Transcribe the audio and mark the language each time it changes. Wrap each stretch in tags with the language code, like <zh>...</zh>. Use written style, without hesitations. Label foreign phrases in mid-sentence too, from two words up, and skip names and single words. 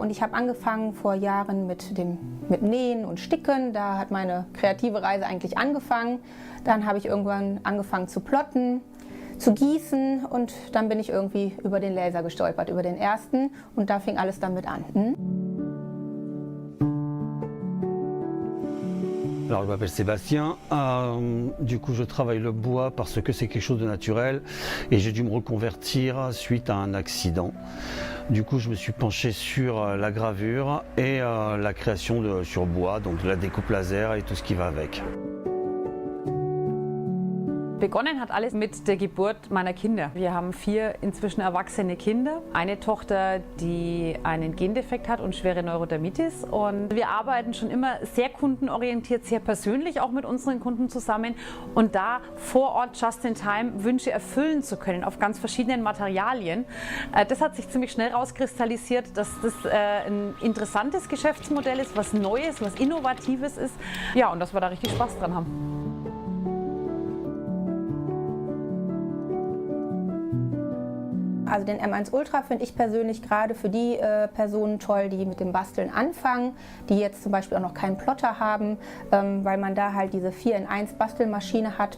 <de>Und ich habe angefangen vor Jahren mit Nähen und Sticken. Da hat meine kreative Reise eigentlich angefangen. Dann habe ich irgendwann angefangen zu plotten, zu gießen und dann bin ich irgendwie über den Laser gestolpert, über den ersten, und da fing alles damit an.</de> <fr>Alors, je m'appelle Sébastien, du coup je travaille le bois parce que c'est quelque chose de naturel et j'ai dû me reconvertir suite à un accident. Du coup je me suis penché sur la gravure et la création sur bois, donc de la découpe laser et tout ce qui va avec.</fr> <de>Begonnen hat alles mit der Geburt meiner Kinder. Wir haben 4 inzwischen erwachsene Kinder. Eine Tochter, die einen Gendefekt hat und schwere Neurodermitis. Und wir arbeiten schon immer sehr kundenorientiert, sehr persönlich auch mit unseren Kunden zusammen. Und da vor Ort</de> <en>just in time</en> <de>Wünsche erfüllen zu können auf ganz verschiedenen Materialien, das hat sich ziemlich schnell rauskristallisiert, dass das ein interessantes Geschäftsmodell ist, was Neues, was Innovatives ist. Ja, und dass wir da richtig Spaß dran haben. Also den M1 Ultra finde ich persönlich gerade für die Personen toll, die mit dem Basteln anfangen, die jetzt zum Beispiel auch noch keinen Plotter haben, weil man da halt diese 4-in-1 Bastelmaschine hat.</de>